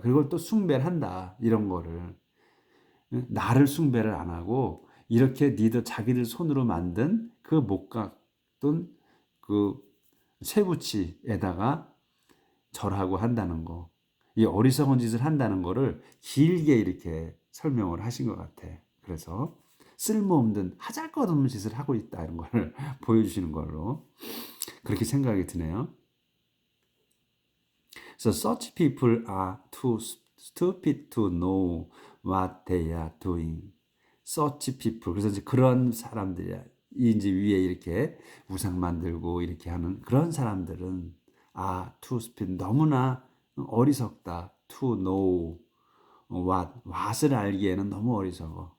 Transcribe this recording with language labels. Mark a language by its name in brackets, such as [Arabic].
[Korean] 그걸 또 숭배를 한다. 이런 거를. 나를 숭배를 안 하고 이렇게 자기들 손으로 만든 그 목각 또는 그 쇠붙이에다가 절하고 한다는 거. 이 어리석은 짓을 한다는 거를 길게 이렇게 설명을 하신 것 같아. 그래서 쓸모없는 하잘것없는 짓을 하고 있다 이런 걸 보여주시는 걸로 그렇게 생각이 드네요. [English] So such people are too stupid to know what they are doing. Such people. [Korean] 그래서 이제 그런 사람들이야. 이제 위에 이렇게 우상 만들고 이렇게 하는 그런 사람들은 [English] too stupid. [Korean] 너무나 어리석다. [English] To know what [Korean] 을 알기에는 너무 어리석어.